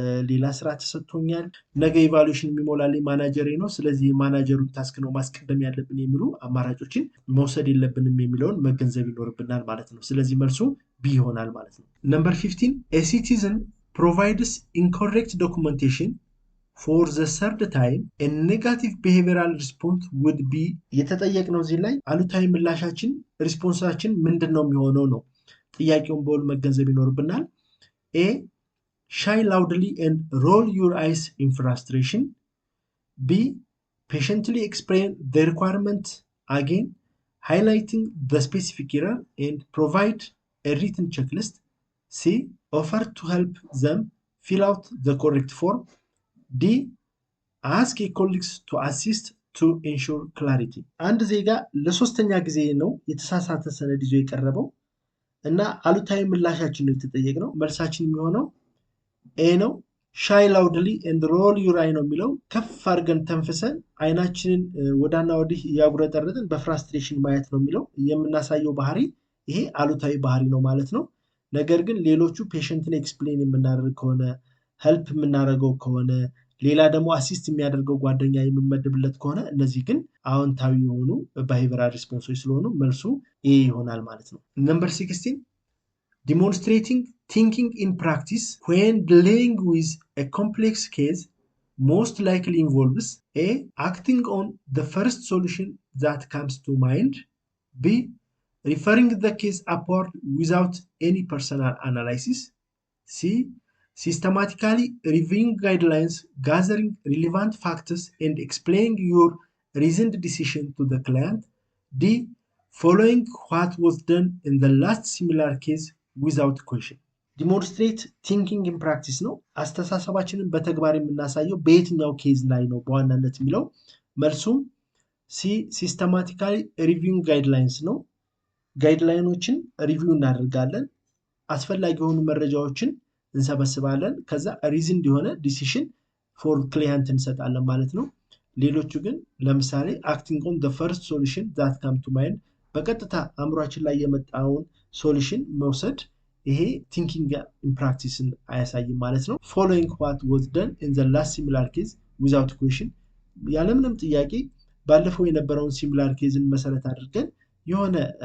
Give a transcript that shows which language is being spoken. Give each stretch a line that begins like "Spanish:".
Amharic: ሌላ ስራ ተሰጥቶኛል ነገ ኢቫሉዌሽን የሚሞላልኝ ማናጀሬ ነው ስለዚህ የማናጀሩን ታስክ ነው ማስቀደም ያለብን የሚሉ አማራጮችን መውሰድ የለብንም የሚለውን መገንዘብ ይኖርብናል ማለት ነው። ስለዚህ መልሱ ቢ ይሆናል ማለት ነው። ነምበር 15
English: a citizen provides incorrect documentation for the third time a negative behavioral response would be
Amharic: የተጠየቅነው እዚህ ላይ አሉታዊ ምላሻችን ሪስፖንሳችን ምንድነው የሚሆነው ነው። ጥያቄውን በውል መገንዘብ ይኖርብናል። A.
English: Shy loudly and roll your eyes in frustration. B. Patiently explain the requirement again, highlighting the specific error and provide a written checklist. C. Offer to help them fill out the correct form. D. Ask a colleague to assist to ensure clarity.
Amharic: አንድ ዜጋ ለሶስተኛ ጊዜ ነው የተሳሳተ ሰነድ ይዞ የቀረበው እና አሉታዊ ምላሻችን ነው የተጠየቅነው። መልሳችን የሚሆነው ኤ ነው። ሻይ ላውድሊ ኤንድ ሮል ዩር አይ ነው የሚለው ከፍ አድርገን ተንፍሰን አይናችንን ወዳና ወዲህ ያጉረጠረጥን በፍራስትሬሽን ማየት ነው የሚለው የምናሳየው ባህሪ ይሄ አሉታዊ ባህሪ ነው ማለት ነው። ነገር ግን ሌሎቹ ፔሸንትን ኤክስፕሌን የምናደርግ ከሆነ ሄልፕ የምናደርገው ከሆነ ሌላ ደግሞ አሲስት የሚያደርገው ጓደኛ የምንመድብለት ከሆነ እነዚህ ግን አዎንታዊ የሆኑ ቢሄቪራል ሪስፖንሶች ስለሆኑ መልሱ ኤ ይሆናል ማለት ነው። ነምበር 16
English: demonstrating thinking in practice when dealing with a complex case most likely involves A. Acting on the first solution that comes to mind. B. Referring the case upward without any personal analysis. C. Systematically reviewing guidelines, gathering relevant factors and explaining your reasoned decision to the client. D. Following what was done in the last similar case without question.
Amharic: ዲሞንስትሬት ቲንኪንግ ኢን ፕራክቲስ ነው። አስተሳሰባችንን በተግባር የምናሳየው በየትኛው ኬዝ ላይ ነው በዋናነት የሚለው መልሱም ሲ ሲስተማቲካሊ ሪቪዊንግ ጋይድላይንስ ነው። ጋይድላይኖችን ሪቪው እናደርጋለን፣ አስፈላጊ የሆኑ መረጃዎችን እንሰበስባለን፣ ከዛ ሪዝንድ የሆነ ዲሲሽን ፎር ክሊየንት እንሰጣለን ማለት ነው። ሌሎቹ ግን ለምሳሌ አክቲንግ ኦን ዘ ፈርስት ሶሉሽን ዛት ካም ቱ ማይንድ በቀጥታ አእምሯችን ላይ የመጣውን ሶሉሽን መውሰድ ይሄ ቲንኪንግ ኢን ፕራክቲስን አያሳይም ማለት ነው። ፎሎዊንግ ዋት ዋዝ ደን ኢን ዘ ላስት ሲሚላር ኬዝ ዊዛውት ኩዌሽን ያለምንም ጥያቄ ባለፈው የነበረውን ሲሚላር ኬዝን መሰረት አድርገን የሆነ